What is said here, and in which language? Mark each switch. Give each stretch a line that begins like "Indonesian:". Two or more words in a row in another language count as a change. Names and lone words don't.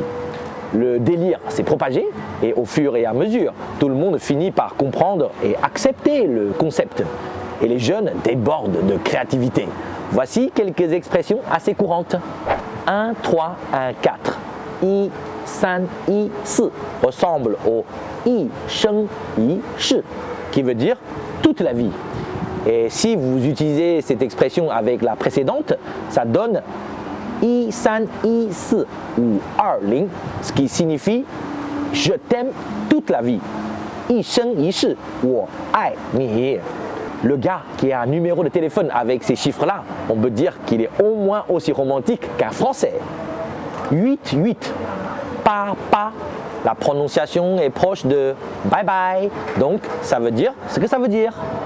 French: Le délire s'est propagé et au fur et à mesure, tout le monde finit par comprendre et accepter le concept. Et les jeunes débordent de créativité. Voici quelques expressions assez courantes. 1, 3, 1, 4. 1, 3, 1, 4 ressemble au
Chinese: 一生一世
French: qui veut dire toute la vie. Et si vous utilisez cette expression avec la précédente, ça donne 1, 3, 1, 4 ou 20, ce qui signifie je t'aime toute la vie.
Chinese: 一生一世我爱你.
French: Le gars qui a un numéro de téléphone avec ces chiffres-là, on peut dire qu'il est au moins aussi romantique qu'un français. 8, 8.
Chinese: 八八.
French: La prononciation est proche de
English: bye bye.
French: Donc, ça veut dire ce que ça veut dire.